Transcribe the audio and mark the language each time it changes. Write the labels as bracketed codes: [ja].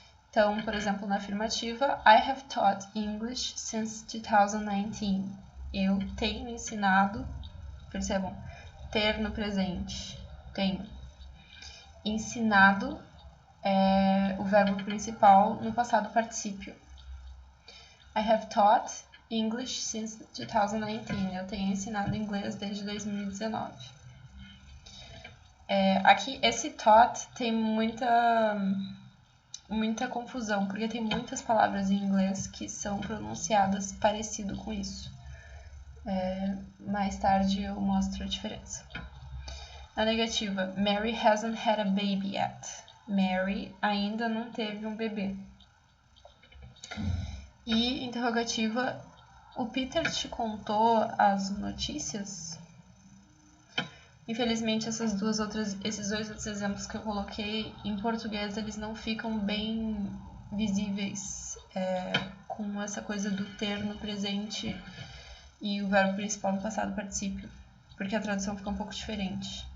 [pt] Então, por exemplo, na afirmativa, [en] I have taught English since 2019. [pt] Eu tenho ensinado, percebam, ter no presente, tenho. Ensinado é o verbo principal no passado particípio. [en] I have taught English since 2019. [pt] Eu tenho ensinado inglês desde 2019. Aqui, esse taught tem muita confusão, porque tem muitas palavras em inglês que são pronunciadas parecido com isso. Mais tarde eu mostro a diferença. Na negativa, [en] Mary hasn't had a baby yet. [pt] Mary ainda não teve um bebê. E interrogativa, o Peter te contou as notícias? Infelizmente, esses dois outros exemplos que eu coloquei, em português, eles não ficam bem visíveis com essa coisa do ter no presente e o verbo principal no passado particípio, porque a tradução fica um pouco diferente.